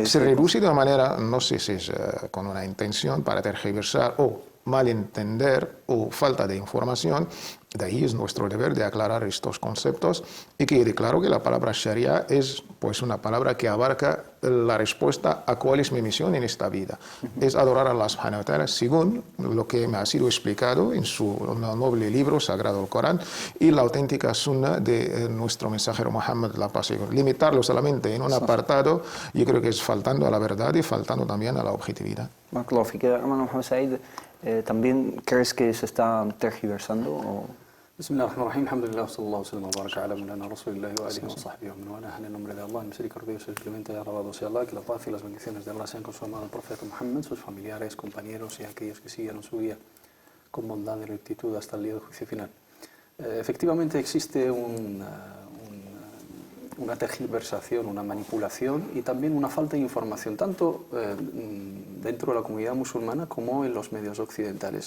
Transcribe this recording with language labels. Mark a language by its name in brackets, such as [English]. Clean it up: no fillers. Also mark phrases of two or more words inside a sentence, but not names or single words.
[Spanish] Se reduce de una manera, no sé si es con una intención para tergiversar o malentender o falta de información. De ahí es nuestro deber de aclarar estos conceptos y que quede claro que la palabra Sharia es pues una palabra que abarca la respuesta a cuál es mi misión en esta vida. Es adorar a [Arabic] الله سبحانه وتعالى [Spanish] según lo que me ha sido explicado en su noble libro sagrado, el Corán, y la auténtica sunna de nuestro mensajero Muhammad, la paz y gloria. Limitarlo solamente en un apartado, yo creo que es faltando a la verdad y faltando también a la objetividad. Hermano Mohamed Said, ¿también crees que se está tergiversando? [Arabic] بسم الله الرحمن الرحيم، الحمد لله, صلى الله عليه وبارك على مولانا رسول الله وآله وصحبه ومن والاه. [Spanish] En el nombre de Allah, el misericordioso, el clemente, alabado sea Allah, que la paz y las bendiciones de Allah sean con su amado profeta Muhammad, sus familiares, compañeros y aquellos que siguieron su guía con bondad y rectitud hasta el día del juicio final. Efectivamente existe una tergiversación, una manipulación y también una falta de información, tanto dentro de la comunidad musulmana como en los medios occidentales.